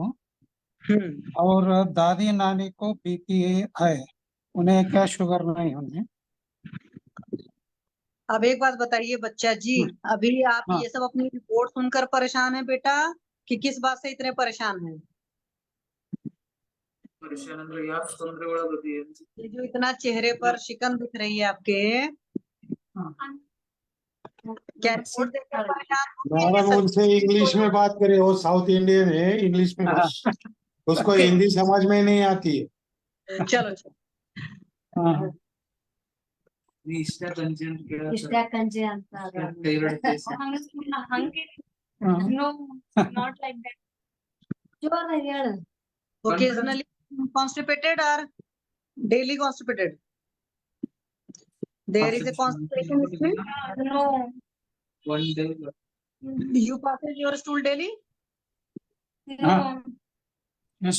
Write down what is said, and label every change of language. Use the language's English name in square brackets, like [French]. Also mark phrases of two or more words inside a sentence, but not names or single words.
[Hindi] और दादी नानी को बीपी है, उन्हें क्या शुगर नहीं उन्हें। अब एक बात बताइए बच्चा जी, अभी आप हाँ। ये सब अपनी रिपोर्ट सुनकर परेशान है बेटा, कि किस बात से इतने परेशान हैं? [Kannada] परेशान ಅಂದ್ರೆ ಯಾಕೆ ತೊಂದ್ರೆ ಒಳಗೋದಿ [Hindi] ये जो इतना चेहरे पर शिकन दिख रही है आपके, क्या रिपोर्ट देखकर परेशान हो कि ये मैडम सच- उनसे इंग्लिश में बात करे, वो [English] South Indian [Hindi] है, इंग्लिश में बात। उसको Okay. हिंदी समझ में नहीं आती है। चलो चलो [Kannada] ನೀ ಇಷ್ಟ ಕಂಜಿ ಅಂತ ಕೇಳತ್ತ ಇಷ್ಟ ಕಂಜಿ ಅಂತ [English] thyroid case ಹಂಗೆ no not like that [Kannada] ಜೋರ ಹೇಳು [English] occasionally constipated or daily constipated? There is a constipation history. ನೋ one day You passes your stool daily? ನೋ Yes,